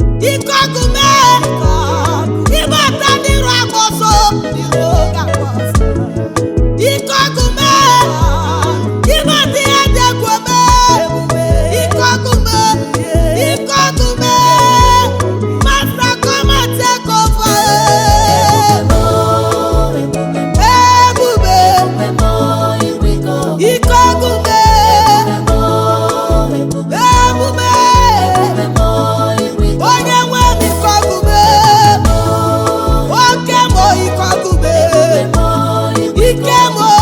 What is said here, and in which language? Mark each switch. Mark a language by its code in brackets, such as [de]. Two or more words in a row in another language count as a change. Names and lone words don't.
[ig] Ike ọgụ m. Ịbata n'iru agba ọsọ. Ike ọgụ m. Ịbata ihe dị egwu m. Ike ọgụ m. Ike ọgụ m. [en] Master, come and take over. [ig] Ebube. Ike ọgụ m. Ebube. Onye nwe m ike ọgụ m. Oke m ike ọgụ m. Ike m.